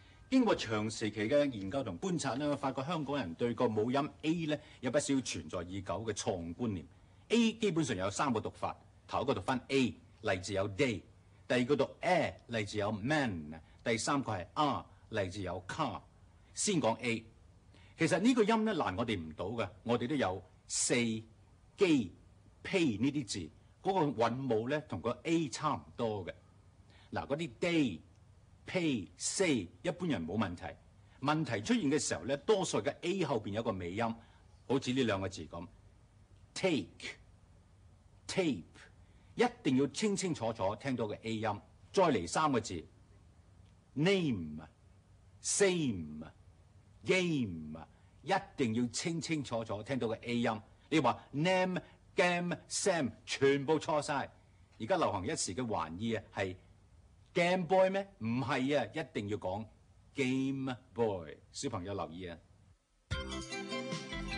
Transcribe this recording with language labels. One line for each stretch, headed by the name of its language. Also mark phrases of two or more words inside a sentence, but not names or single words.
Cantonese: 經過長時期嘅研究同觀察咧，發覺香港人對個母音 A 咧有不少存在已久嘅錯誤觀念。A 基本上有3個讀法，頭一個讀翻 A， 例字有 day； 第二個讀 A， 例字有 man； 第三個係 R， 例字有 car。先講 A， 其實呢個音咧難我哋唔到嘅，我哋都有四、機、pay 呢啲字，嗰個韻母咧同個 A 差唔多嘅。嗱，嗰啲
English: day、pay、say
Cantonese: 一般人冇問題。問題出現嘅時候咧，多數嘅 A 後邊有個尾音，好似呢兩個字咁
English: take、tape，
Cantonese: 一定要清清楚楚聽到個 A 音。再嚟3個字
English: name、same、game，
Cantonese: 一定要清清楚楚聽到個 A 音。你話
English: name、game、sam
Cantonese: 全部錯晒。而家流行一時嘅玩意啊，係 Game Boy 咩？唔係啊，一定要講 Game Boy。小朋友留意啊！